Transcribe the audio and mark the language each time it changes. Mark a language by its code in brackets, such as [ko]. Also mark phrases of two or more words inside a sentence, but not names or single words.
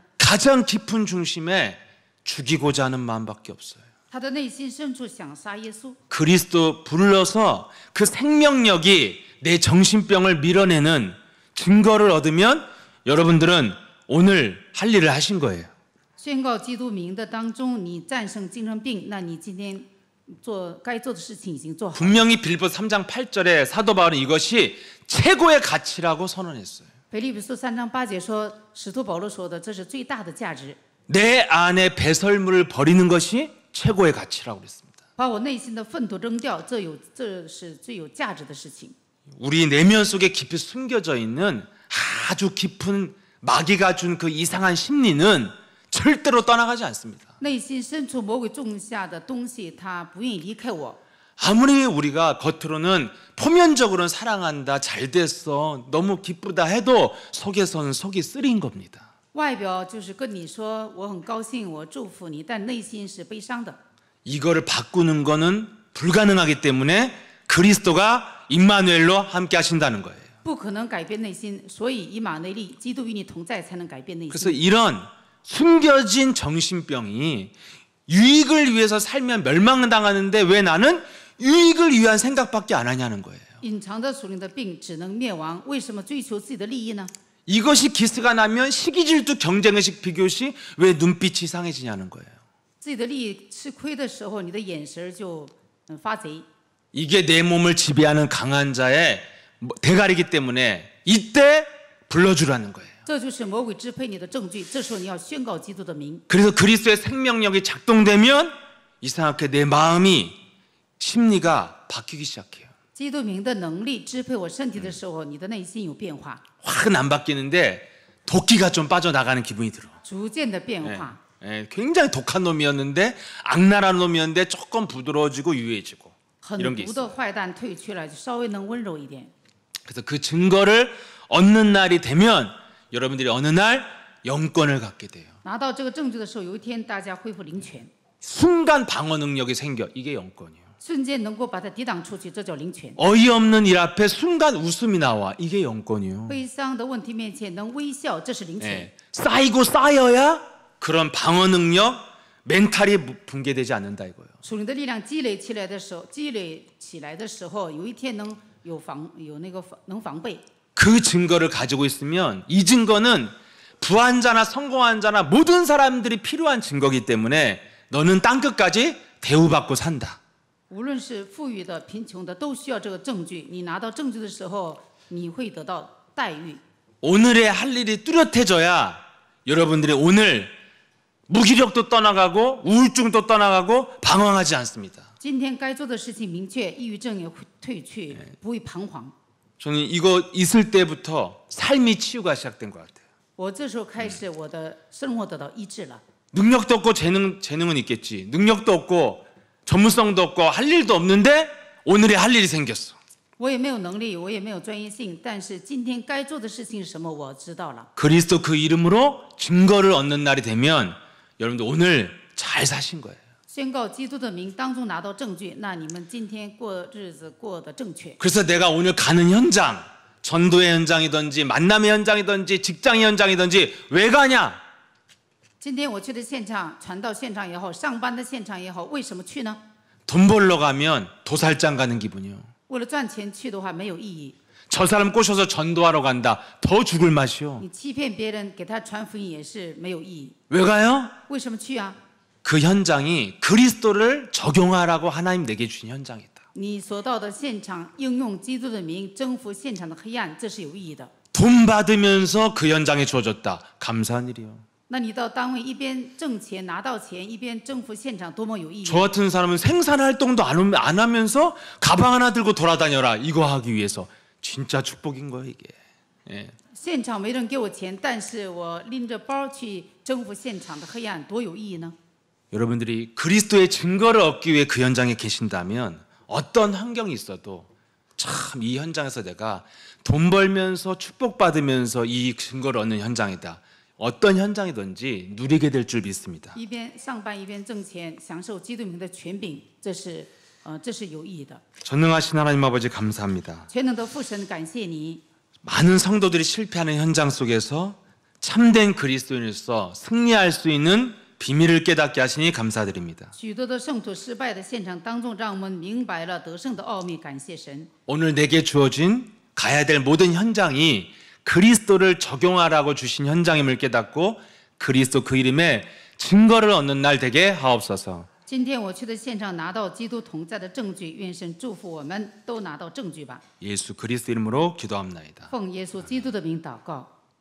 [ko] 가장 깊은 중심에 죽이고자 하는 마음밖에 없어요. [zh] 他的内心深处想杀耶稣， [ko] 그리스도 불러서 그 생명력이 내 정신병을 밀어내는 증거를 얻으면 여러분들은 오늘 할 일을 하신 거예요. [zh] 宣告基督名的当中，你战胜精神病，那你今天该做的事情已经做好。 [ko] 분명히 빌보 3장 8절에 사도 바울은 이것이 최고의 가치라고 선언했어요. [zh] 腓立比书3章8节说，使徒保罗说的，这是最大的价值， [ko] 내 안에 배설물을 버리는 것이 최고의 가치라고 그랬습니다. [zh] 把我内心的粪土扔掉，这是最有价值的事情。 [ko] 우리 내면 속에 깊이 숨겨져 있는 아주 깊은 마귀가 준 그 이상한 심리는 절대로 떠나가지 않습니다. [zh] 内心深处魔鬼种下的东西，他不愿意离开我。 [ko] 아무리 우리가 겉으로는 표면적으로는 사랑한다, 잘 됐어, 너무 기쁘다 해도 속에서는 속이 쓰린 겁니다. [zh] 外表就是跟你说我很高兴，我祝福你，但内心是悲伤的。 [ko] 이거를 바꾸는 거는 불가능하기 때문에 그리스도가 임마누엘로 함께 하신다는 거예요. [zh] 不可能改变内心，所以以马内利，基督与你同在，才能改变内 [ko] 그래서 [zh] 心。 [ko] 이런 숨겨진 정신병이 유익을 위해서 살면 멸망당하는데 왜 나는 유익을 위한 생각밖에 안 하냐는 거예요. [zh] 隐藏的属灵的病只能灭亡，为什么追求自己的利益呢？ [ko] 이것이 기스가 나면 시기질투 경쟁의식 비교시 왜 눈빛이 상해지냐는 거예요. [zh] 自己的利益吃亏的时候，你的眼神就发贼。 [ko] 이게 내 몸을 지배하는 강한 자의 대가리이기 때문에 이때 불러주라는 거예요. [zh] 这就是魔鬼支配你的证据。这时候你要宣告基督的名。 [ko] 그래서 그리스도의 생명력이 작동되면 이상하게 내 마음이 심리가 바뀌기 시작해요. [zh] 基督名的能力支配我身体的时候，你的内心有变化， [ko] 확은 안 바뀌는데 도끼가 좀 빠져나가는 기분이 들어. [zh] 逐渐的变化。 [ko] 굉장히 독한 놈이었는데 악랄한 놈이었는데 조금 부드러워지고 유해지고 [zh] 很 [ko] 이런 게 [zh] 毒 [ko] 있어요. [zh] 的坏蛋退去了，就稍微能温柔一点。 [ko] 그래서 그 증거를 얻는 날이 되면 여러분들이 어느 날 영권을 갖게 돼요. [zh] 拿到这个证据的时候，有一天大家恢复灵权， [ko] 순간 방어 능력이 생겨. 이게 영권이에요. [zh] 瞬间能够把它抵挡出去，这叫灵权。 [ko] 어이없는 일 앞에 순간 웃음이 나와. 이게 영권이에요. [zh] 悲伤的问题面前能微笑，这是灵权。 [ko] 예. 쌓이고 쌓여야 그런 방어 능력, 멘탈이 붕괴되지 않는다 이거예요. [zh] 属灵的力量积累起来的时候，有一天能能防备。 [ko] 그 증거를 가지고 있으면 이 증거는 부한 자나 성공한 자나 모든 사람들이 필요한 증거이기 때문에 너는 땅끝까지 대우받고 산다. [zh] 无论是富裕的、贫穷的，都需要这个证据。你拿到证据的时候，你会得到待遇。 [ko] 오늘의 할 일이 뚜렷해져야 여러분들이 오늘 무기력도 떠나가고 우울증도 떠나가고 방황하지 않습니다. [zh] 今天该做的事情明确，抑郁症也会退去，不会彷徨。 [ko] 저는 이거 있을 때부터 삶이 치유가 시작된 것 같아요. [zh] 我这时候开始，我的生活得到医治了。 [ko] 능력도 없고 재능은 있겠지. 능력도 없고 전문성도 없고 할 일도 없는데 오늘에 할 일이 생겼어. [zh] 我也没有能力，我也没有专业性，但是今天该做的事情是什么，我知道了。 [ko] 그리스도 그 이름으로 증거를 얻는 날이 되면 여러분들 오늘 잘 사신 거예요. [zh] 宣告基督的名当中拿到证据，那你们今天过日子过得正确。 [ko] 그래서 내가 오늘 가는 현장, 전도의 현장이든지 만남의 현장이든지 직장의 현장이든지 왜 가냐? [zh] 今天我去的现场，传道现场也好，上班的现场也好，为什么去呢？ [ko] 돈 벌러 가면 도살장 가는 기분이요. [zh] 为了赚钱去的话没有意义。 [ko] 저 사람 꼬셔서 전도하러 간다. 더 죽을 맛이요. [zh] 你欺骗别人，给他传福音也是没有意义。 [ko] 왜 가요? [zh] 为什么去啊？ [ko] 그 현장이 그리스도를 적용하라고 하나님 내게 주신 현장이다. [zh] 你所到的现场，应用基督的名征服现场的黑暗，这是有意义的。 [ko] 돈 받으면서 그 현장에 주어졌다. 감사한 일이요. [zh] 那你到单位一边挣钱拿到钱，一边征服现场，多么有意义！ [ko] 저 같은 사람은 생산 활동도 안 하면서 가방 하나 들고 돌아다녀라. 이거 하기 위해서 진짜 축복인 거예요 이게. 예. [zh] 现场没人给我钱，但是我拎着包去征服现场的黑暗，多有意义呢？ [ko] 여러분들이 그리스도의 증거를 얻기 위해 그 현장에 계신다면 어떤 환경이 있어도 참 이 현장에서 내가 돈 벌면서 축복받으면서 이 증거를 얻는 현장이다. 어떤 현장이든지 누리게 될 줄 믿습니다. [zh] 一边上班一边挣钱，享受基督名的权柄，这是有意义的。 [ko] 전능하신 하나님 아버지 감사합니다. [zh] 全能的父神，感谢你， [ko] 많은 성도들이 실패하는 현장 속에서 참된 그리스도인으로서 승리할 수 있는 비밀을 깨닫게 하시니 감사드립니다. [zh] 许多的圣徒失败的现场当中，让我们明白了得胜的奥秘，感谢神。 [ko] 오늘 내게 주어진 가야 될 모든 현장이 그리스도를 적용하라고 주신 현장임을 깨닫고 그리스도 그 이름에 증거를 얻는 날 되게 하옵소서. [zh] 今天我去的现场拿到基督同在的证据，愿神祝福我们都拿到证据吧。 [ko] 예수 그리스도 이름으로 기도합나이다. [zh] 奉耶稣基督的名祷告。